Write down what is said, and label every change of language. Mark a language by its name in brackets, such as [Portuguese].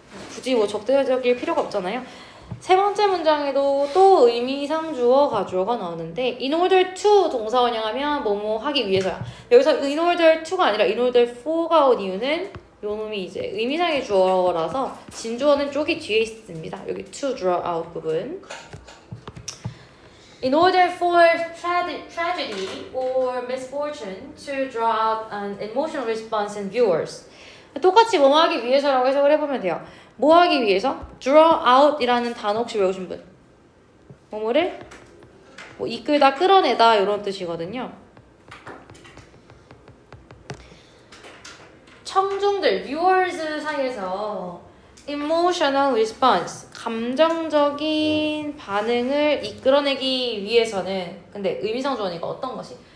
[Korean] 굳이 뭐 적대적일 필요가 없잖아요. 세 번째 문장에도 또 의미상 주어 가주어가 나오는데 in order to 동사 원형하면 뭐뭐 하기 위해서야. 여기서 in order to가 아니라 in order for가 온 이유는 요 놈이 이제 의미상의 주어라서 진주어는 쪽이 뒤에 있습니다. 여기 [English] to draw out [Korean] 부분. [English] In order for tragedy or misfortune to draw out an emotional response in viewers. [Korean] 똑같이 뭐뭐 하기 위해서라고 해석을 해보면 돼요. 뭐 하기 위해서? draw out 이라는 단어 혹시 외우신 분? 뭐뭐를 뭐 이끌다, 끌어내다 이런 뜻이거든요. 청중들, viewers 사이에서 emotional response, 감정적인 반응을 이끌어내기 위해서는 근데 의미상 주어니까 어떤 것이?